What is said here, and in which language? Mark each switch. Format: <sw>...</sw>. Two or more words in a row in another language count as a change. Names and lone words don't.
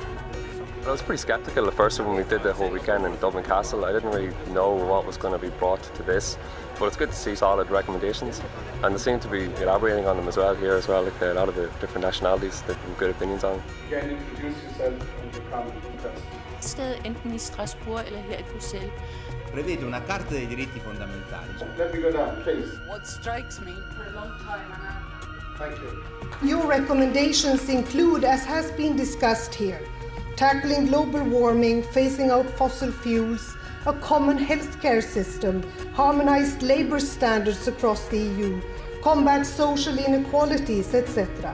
<en>I was pretty sceptical at first when we did the whole weekend in Dublin Castle. I didn't really know what was going to be brought to this, but it's good to see solid recommendations, and they seem to be elaborating on them as well here as well, like a lot of the different nationalities that have good opinions on. Again, introduce yourself and your comment interest.</en> <da>Stedet enten i Strasbourg eller her i Bruxelles.</da> <it>Prevede una Carta dei diritti fondamentali.</it> <en>Let me go down, please. What strikes me for a long time now. Thank you. Your recommendations include, as has been discussed here, tackling global warming, phasing out fossil fuels, a common healthcare system, harmonized labor standards across the EU, combat social inequalities, etc.</en>